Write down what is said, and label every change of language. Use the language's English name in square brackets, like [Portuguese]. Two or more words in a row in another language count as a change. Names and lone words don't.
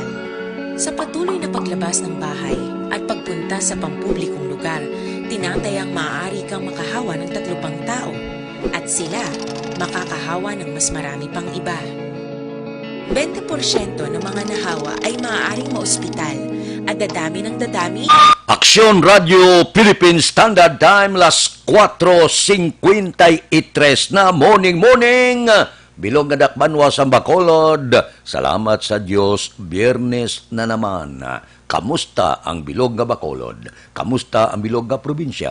[Filipino] Sa patuloy na paglabas ng bahay at pagpunta sa pampublikong lugar, tinatayang maaari kang makahawa ng 3 pang tao at sila makakahawa ng mas marami pang iba. 20% ng mga nahawa ay maaaring maospital at dadami ng dadami. [English] Aksyon Radio Philippines Standard Time, [Filipino] las 4:53 na morning. [Hiligaynon] Bilog nga dakbanwa sa Bacolod. Salamat sa Diyos, Biyernes na naman. Kamusta ang bilog nga Bacolod? Kamusta ang bilog nga probinsya?